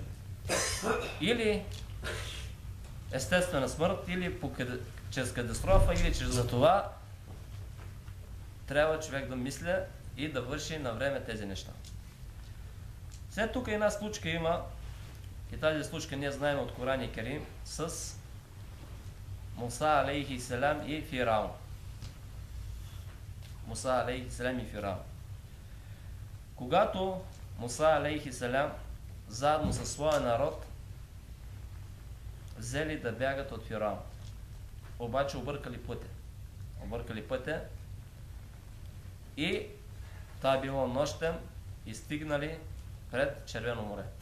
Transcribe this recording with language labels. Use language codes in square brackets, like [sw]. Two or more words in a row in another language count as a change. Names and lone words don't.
[bg] Или естествена смърт, или чрез катастрофа, или чрез за това трябва човек да мисля и да върши на време тези неща. След тук една случка има, и тази случка ние знаем от Коран Керим, с Муса [ar] عليه السلام [bg] и Фираун. Муса [ar] عليه السلام [bg] и Фираун. Когато Муса [ar] عليه السلام [bg] заедно със своя народ взели да бягат от Фираун, обаче объркали пътя и това било нощем и стигнали пред Червено море.